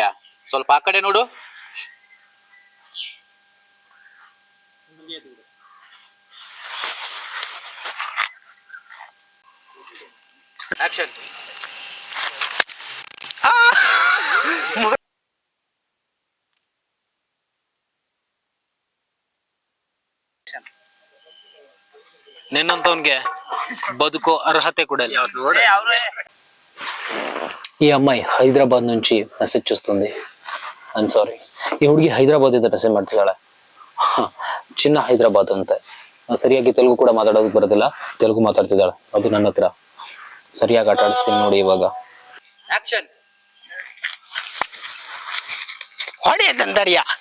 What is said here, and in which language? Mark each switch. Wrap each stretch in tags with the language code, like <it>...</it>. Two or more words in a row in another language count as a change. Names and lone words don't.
<kn>ಸ್ವಲ್ಪ ಆ ಕಡೆ ನೋಡು. ಆಕ್ಷನ್.</kn> <te>ನಿನ್ನಂತವನ್ಗೆ బతుకో అర్హత కూడా లేదు. ఈ అమ్మాయి హైదరాబాద్ నుంచి మెసేజ్ చూస్తుంది.</te> <en>I'm sorry.</en> <kn>ಈ ಹುಡುಗಿ ಹೈದರಾಬಾದ್ ಇಂದ ಮೆಸೇಜ್ ಮಾಡ್ತಿದ್ದಾಳೆ. ಚಿನ್ನ ಹೈದರಾಬಾದ್ ಅಂತೆ. ಸರಿಯಾಗಿ ತೆಲುಗು ಕೂಡ ಮಾತಾಡೋದಕ್ಕೆ ಬರೋದಿಲ್ಲ, ತೆಲುಗು ಮಾತಾಡ್ತಿದ್ದಾಳೆ. ಅದು ನನ್ನ ಹತ್ರ. ಸರಿಯಾಗಿ ಆಟ ಆಡಿಸ್ತೀನಿ ನೋಡಿ ಇವಾಗ. ಆಕ್ಷನ್. ಹೊಡೆಯದಂತರಿಯಾ.</kn>